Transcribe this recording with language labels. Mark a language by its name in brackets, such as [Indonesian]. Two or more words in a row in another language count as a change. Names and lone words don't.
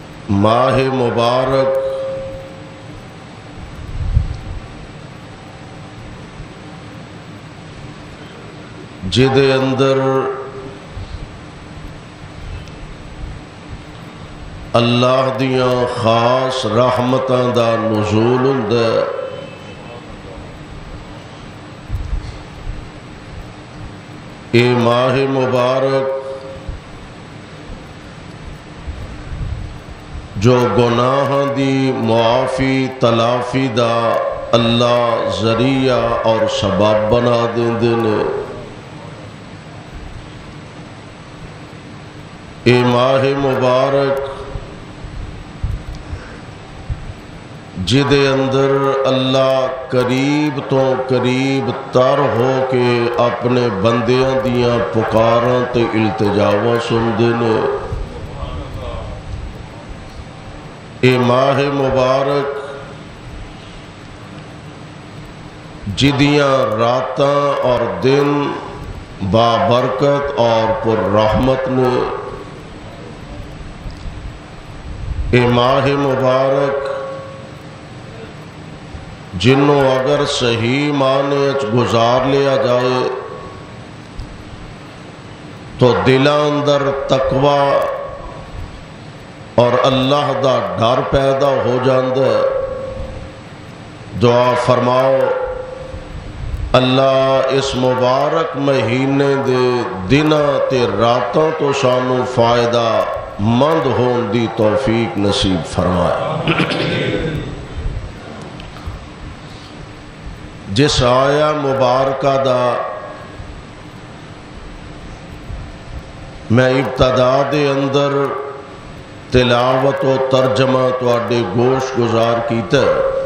[Punjabi] ماہ مبارک جدے اندر اللہ دیاں خاص رحمتاں دا نزول ہوندا ہے، اے ماہ مبارک جو گناہاں دی معافی تلافی دا اللہ ذریعہ اور سبب بنا دیندے نے، اے ماہ مبارک جدے اندر اللہ قریب تو قریب تر ہو کے اپنے بندیاں دیاں پکاراں تے التجاواں سندے نے، اے ماہ مبارک جدیاں راتاں اور دن بابرکت اور پر رحمت نے، اے ماہ مبارک جنوں اگر صحیح معنی گزار لیا جائے تو دلاں اندر تقوی اور اللہ دا ڈر پیدا ہو جاندا ہے۔ دعا فرماؤ اللہ اس مبارک مہینے دے دناں تے راتاں تو سانو فائدہ مند ہون دی توفیق نصیب فرمائے۔ جس آیا مبارکہ دا میں ابتدا دے اندر تلاوت و ترجمہ تواڈے گوش گزار کیتا ہے،